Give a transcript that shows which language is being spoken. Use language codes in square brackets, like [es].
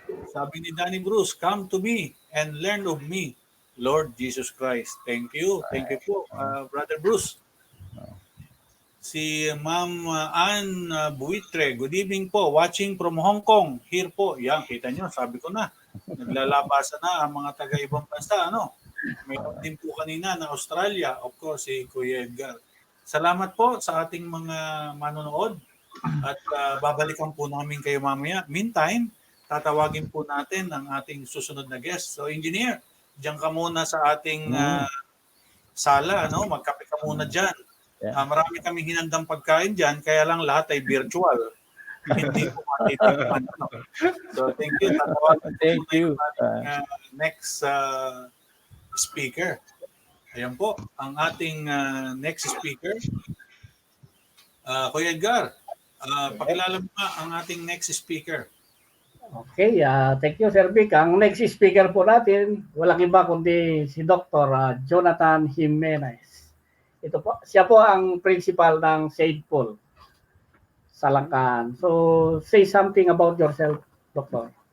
[tl] Sabi ni [en] Danny Bruce, come to me and learn of me, Lord Jesus Christ. Thank you. Thank you po, Brother Bruce. Si Ma'am Ann Buitre, good evening po. Watching from Hong Kong. Here [tl] po. Yan, kita nyo, sabi ko na. Naglalabasan na ang mga taga-ibang bansa, Mayroon din po kanina na Australia. [en] Of course, [tl] si Kuya Edgar. Salamat po sa ating mga manonood. At babalikan po namin kayo mamaya. [en] Meantime, [tl] tatawagin po natin ang ating susunod na guest. So, engineer, diyan ka muna sa ating sala, Magkape ka muna dyan. Marami kaming hinandang pagkain dyan, kaya lang lahat ay virtual. Hindi po matitipan. [en] So, thank you. Thank you. [tl] Next speaker. Ayan po, ang ating next speaker. Kuya Edgar, pakilala mo ang ating next speaker. [en] Okay, thank you [tl] Sir Vic. Ang next speaker po natin, walang iba kundi si Dr. Jonathan Jimenez. Ito po, siya po ang principal ng St. Paul sa Langkaan. [en] So, say something about yourself, Doctor.